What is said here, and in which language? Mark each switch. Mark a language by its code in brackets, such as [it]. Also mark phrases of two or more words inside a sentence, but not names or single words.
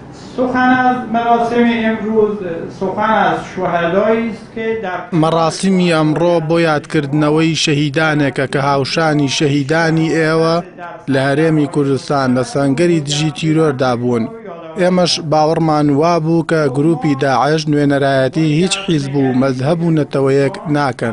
[fa] سخن از مراسم امروز سخن از شهدایی است که در [ckb] مەڕاستیمی ئەمڕۆ بۆ یادکردنەوەی شەهیدانێکە کە هاوشانی شەهیدانی ئێوە لە هەرێمی کوردستان لە سەنگەری دژی تیرۆردا بوون. ئێمەش باوەڕمان وابوو کە گروپی داعش نوێنەرایەتی هیچ حیزب و مەذهب و نەتەوەیەک ناکەن.